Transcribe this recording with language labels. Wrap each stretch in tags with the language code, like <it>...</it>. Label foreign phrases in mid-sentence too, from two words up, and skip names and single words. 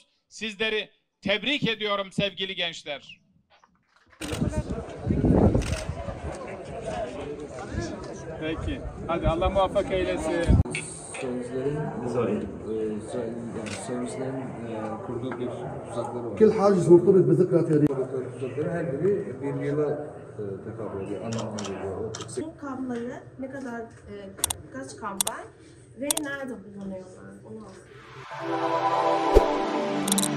<tr>Sizleri tebrik ediyorum sevgili gençler. Peki. Hadi Allah muvaffak eylesin. Sözlerin kurduğu bir tuzakları var.</tr> <ar>كل حاجز مرتبط بذكرى تاريخية.</ar> <tr>Tuzakları her biri bir yıla tekabül ediyor, anlamına geliyor. Bu kampları ne kadar, kaç kamp var ve nerede bulunuyorlar? Onu</tr>